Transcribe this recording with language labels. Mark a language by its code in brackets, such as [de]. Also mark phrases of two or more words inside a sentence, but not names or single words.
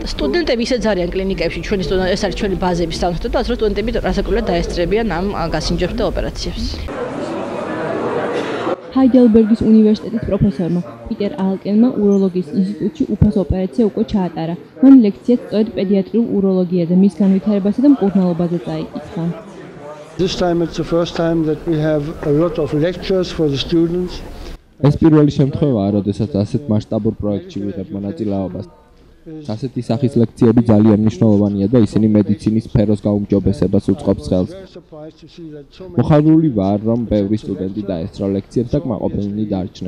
[ka] სტუდენტები ისე ძალიან კლინიკებში, ეს არის ჩვენი ბაზების საუნივერსიტეტო, ასე რომ სტუდენტები რასაკვირველად დაესწრებიან ამ გასინჯებს და ოპერაციებს. ჰაიდელბერგის უნივერსიტეტის პროფესორმა პიტერ ალკენმა უროლოგიის ინსტიტუტში უფასო ოპერაცია უკვე ჩაატარა. მან ლექციაც სწორედ პედიატრიულ უროლოგიაზე, მის განვითარებასა და მკურნალობაზე წაიკითხა. [en] This time it's the first time that we have a lot of lectures for the students. [ka] ეს პირველი შემთხვევაა, როდესაც ასეთ მასშტაბურ პროექტში ვიღებ მონაწილეობას. ასეთი სახის ლექციები ძალიან მნიშვნელოვანია და ისინი მედიცინის სფეროს გაუმჯობესებას უწყობს ხელს. მოხარული ვარ, რომ ბევრი სტუდენტი დაესწრო ლექციებს და კმაყოფილნი დარჩნენ.